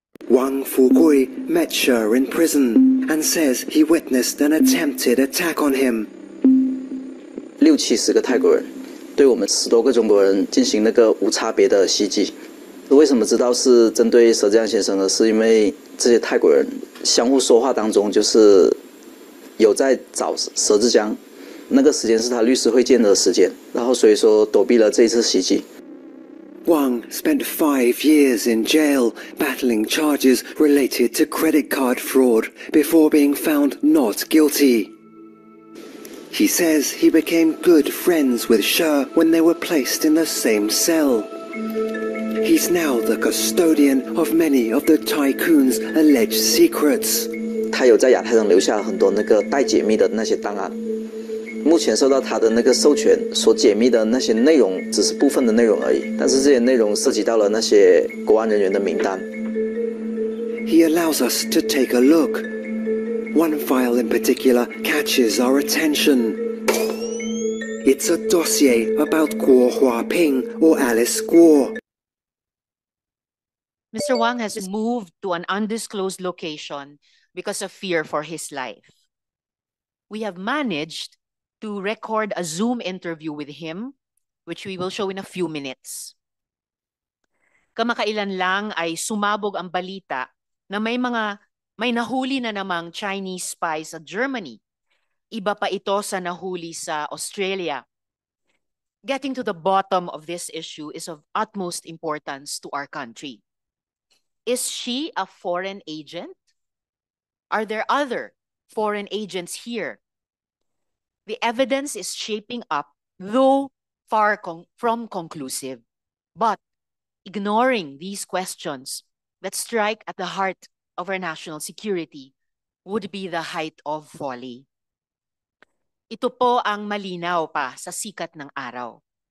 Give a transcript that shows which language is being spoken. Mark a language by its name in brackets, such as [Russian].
[English] Wang Fugui met Shi in prison and says he witnessed an attempted attack on him. [Chinese] 60-70个泰国人对我们10多个中国人进行那个无差别的袭击。为什么知道是针对佘志安先生呢？是因为这些泰国人相互说话当中，就是有在找佘志江，那个时间是他律师会见的时间，然后所以说躲避了这一次袭击。 [English] Wang spent 5 years in jail battling charges related to credit card fraud before being found not guilty. He says he became good friends with Shi when they were placed in the same cell. He's now the custodian of many of the tycoon's alleged secrets. [Chinese] 他有在亚太上留下很多那个待解密的那些档案。目前受到他的那个授权所解密的那些内容只是部分的内容而已，但是这些内容涉及到了那些国安人员的名单。 [English] He allows us to take a look. One file in particular catches our attention. It's a dossier about Guo Huaping or Alice Guo. Mr. Wang has moved to an undisclosed location because of fear for his life. We have managed to record a Zoom interview with him, which we will show in a few minutes. [Filipino] Kamakailan lang ay sumabog ang balita na may nahuli na namang Chinese spies sa Germany. Iba pa ito sa nahuli sa Australia. [English] Getting to the bottom of this issue is of utmost importance to our country. Is she a foreign agent? Are there other foreign agents here? The evidence is shaping up, though far from conclusive. But ignoring these questions that strike at the heart of our national security would be the height of folly. [Filipino] Ito po ang malinaw pa sa sikat ng araw.